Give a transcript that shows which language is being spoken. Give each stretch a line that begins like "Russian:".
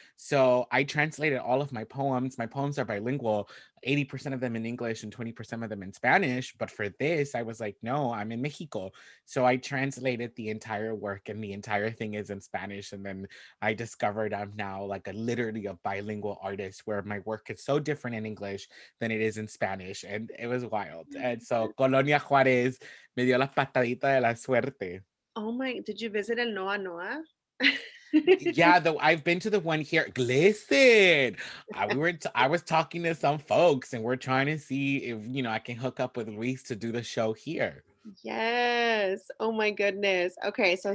English: So I translated all of my poems. My poems are bilingual, 80% of them in English and 20% of them in Spanish. But for this, I was like, no, I'm in Mexico. So I translated the entire work, and the entire thing is in Spanish. And then I discovered I'm now like literally a bilingual artist where my work is so different in English than it is in Spanish. And it was wild. And so
Spanish: Colonia Juárez me dio las pataditas de la suerte.
English: Oh my, did you visit El Noa Noa? Yeah, though I've been to the one here. Listen, I was talking to some folks, and we're trying to see if I can hook up with Luis to do the show here. Yes. Oh my goodness. Okay, so